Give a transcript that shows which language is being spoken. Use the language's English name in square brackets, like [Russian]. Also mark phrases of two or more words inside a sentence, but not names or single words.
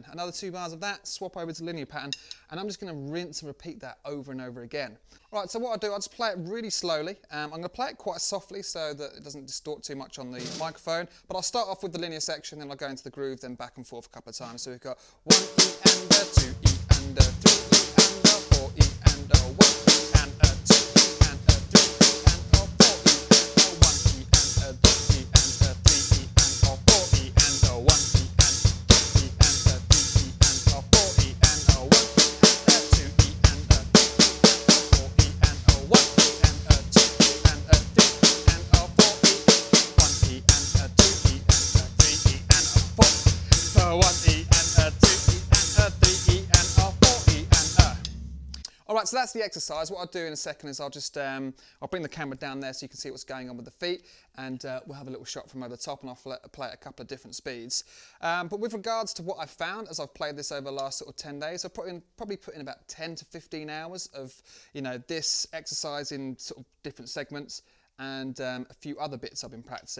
[English] Another 2 bars of that, swap over to the linear pattern, and I'm just going to rinse and repeat that over and over again. All right, so what I'll do, I'll just play it really slowly. I'm going to play it quite softly so that it doesn't distort too much on the microphone, but I'll start off with the linear section, then I'll go into the groove, then back and forth a couple of times. So we've got 1 E and 2 E and 3 E and 4 E and 1 E and 2 E and 3 E and 4 E and 1 E and 2 E and 3 E and 4 E and 1 E and 2 E and 3 E and 4 E and 1 E and 2 E and 3 E and 4 E and 1 E and 2 E and 3 E and 4 E 1 E and 2 E and 3 E and 4 1 E and 2 E and 3 E and 4 E and All right, so that's the exercise. What I'll do in a second is I'll just I'll bring the camera down there so you can see what's going on with the feet, and we'll have a little shot from over the top, and I'll play at a couple of different speeds. But with regards to what I've found as I've played this over the last sort of 10 days, I've probably put in about 10 to 15 hours of this exercise in sort of different segments, and a few other bits I've been practicing.